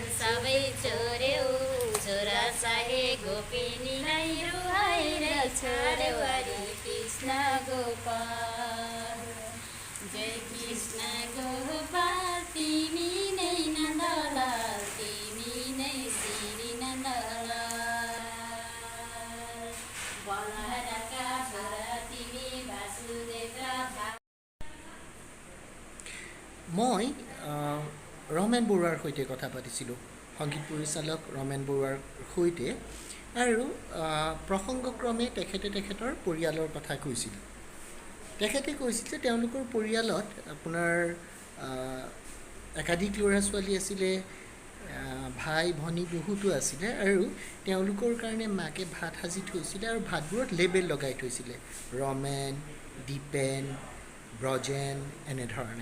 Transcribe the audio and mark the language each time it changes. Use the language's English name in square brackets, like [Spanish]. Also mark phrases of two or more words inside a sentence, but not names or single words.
[Nepali] सबै चोर्यौ छोरा साहे गोपिनीलाई रुहाएर छाड्यौ, हरि कृष्ण गोपाल, जय कृष्ण गोपाल तिमी नै नन्दलाल, तिमी नै श्री नन्दलाल, बलहरका छोरा तिमी वासुदेव। [Assamese] মই ৰমেন বৰুৱাৰ সৈতে কথা পাতিছিলোঁ, সংগীত পৰিচালক ৰমেন বৰুৱাৰ সৈতে, আৰু প্ৰসংগক্ৰমে তেখেতৰ পৰিয়ালৰ কথা কৈছিল। তেখেতে কৈছিল যে তেওঁলোকৰ পৰিয়ালত আপোনাৰ একাধিক ল'ৰা ছোৱালী আছিলে, ভাই ভনী বহুতো আছিলে, আৰু তেওঁলোকৰ কাৰণে মাকে ভাত সাজি থৈছিলে আৰু ভাতবোৰত লেবেল লগাই থৈছিলে, ৰমেন, দীপেন, ব্ৰজেন, এনেধৰণে।